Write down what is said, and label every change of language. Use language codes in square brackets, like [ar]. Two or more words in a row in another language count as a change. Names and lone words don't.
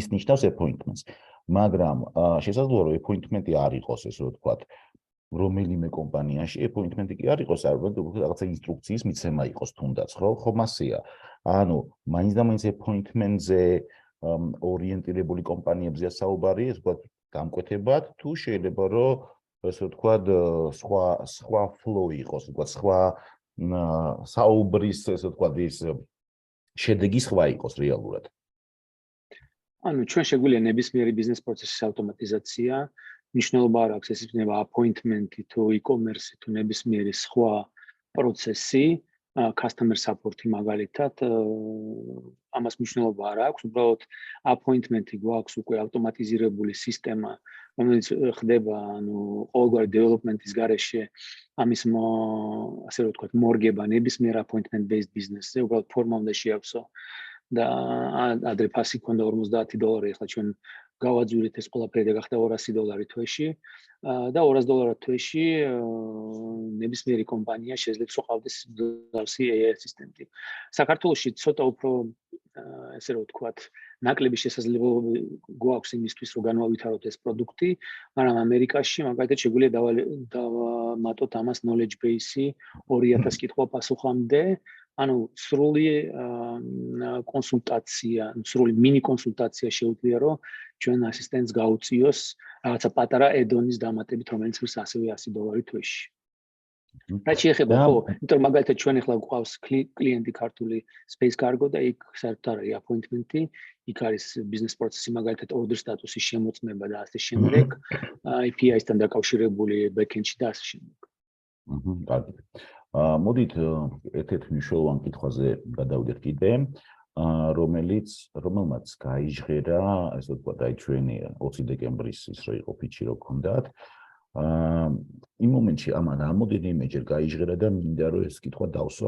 [ka] ნიშნავს appointments მაგრამ შესაძლოა რომ appointment-ი არ იყოს ეს რო ვთქვათ რომელიმე კომპანიაში appointment-ი კი არ იყოს რაღაცა ინსტრუქციის მიცემა იყოს თუნდაც ხო მასეა ანუ მაინც და მაინც appointment-ზე ორიენტირებული კომპანიებზეა საუბარი ეს ვთქვათ გამკვეთებად თუ შეიძლება რომ ესე ვთქვათ სხვა flow იყოს ვთქვათ სხვა საუბრის ესე ვთქვათ ის შედეგი სხვა იყოს რეალურად ანუ ჩვენ შეგვიძლია ნებისმიერი ბიზნეს პროცესის ავტომატიზაცია მნიშვნელობა არ აქვს ეს იქნება appointment-ი თუ e-commerce-ი თუ ნებისმიერი სხვა პროცესი [en] customer support- [ka] ი მაგალითად ამას მნიშვნელობა არ აქვს უბრალოდ appointment-ი გვაქვს უკვე ავტომატიზირებული სისტემა რომელიც ხდება ანუ ყოველგვარი development-ის გარეშე ამის ასე რომ ვთქვათ მორგება ნებისმიერ [en] appointment based business- [ka] ზე უბრალოდ ფორმა უნდა შეაქვსო და ადრე ფასი ქონდა $50 ახლა ჩვენ გავაძვირეთ ეს ყველაფერი და გახდა $200 თვეში და $200 თვეში ნებისმიერი კომპანია შეძლებს რომ ყავდეს მსგავსი AI ასისტენტი. საქართველოში ცოტა უფრო ესე რომ ვთქვათ ნაკლები შესაძლებლობა გვაქვს იმისთვის რომ განვავითაროთ ეს პროდუქტი, მაგრამ ამერიკაში მაგალითად შეგვიძლია დავამატოთ ამას [en] knowledge base- [ka] ი 2000 კითხვა პასუხამდე ანუ სრული კონსულტაცია, სრული მინი კონსულტაცია შეუძლია რომ ჩვენ ასისტენტს გაუწიოს რაღაცა პატარა add-on-ის დამატებით, რომელიც ის ასევე $100 თვეში. რაც შეეხება ხო, იმიტომ მაგალითად ჩვენ ახლა გვყავს კლიენტი ქართული Space Cargo და იქ საერთოდ არის appointment-ი, იქ არის [en] business process- [ka] ი მაგალითად [en] order status- [ka] ის შემოწმება და ასე შემდეგ, API-სთან დაკავშირებული back-end-ში და ასე შემდეგ. კარგი. მოდით ერთ-ერთ მნიშვნელოვან კითხვაზე გადავიდეთ კიდე, რომელმაც გაიჟღერა, ესე ვთქვათ, აი ჩვენი 20 დეკემბრის ის რო იყო ფიჩი რო გქონდათ. იმ მომენტში ამან რამოდენიმეჯერ გაიჟღერა და მინდა რომ ეს კითხვა დავსვა.